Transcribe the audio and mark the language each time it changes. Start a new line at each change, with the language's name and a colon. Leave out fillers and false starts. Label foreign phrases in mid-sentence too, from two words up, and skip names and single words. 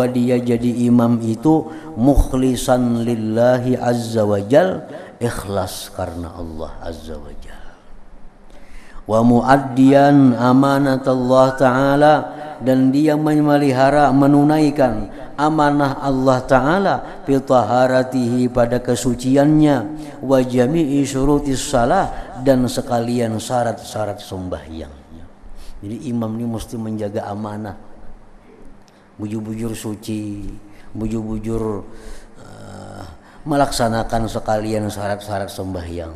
Indonesian: dia jadi imam itu
Arabic: mukhlisan lillahi azza wajal,
Indonesian: ikhlas karena
Arabic: Allah azza wajal, wa muaddiyan amanat Allah taala,
Indonesian: dan dia memelihara, menunaikan amanah
Arabic: Allah taala fi taharatihi,
Indonesian: pada kesuciannya,
Arabic: wa jami'i syurutis salah,
Indonesian: dan sekalian syarat-syarat sembahyangnya. Jadi imam ini mesti menjaga amanah, bujur-bujur suci, bujur-bujur melaksanakan sekalian syarat-syarat sembahyang.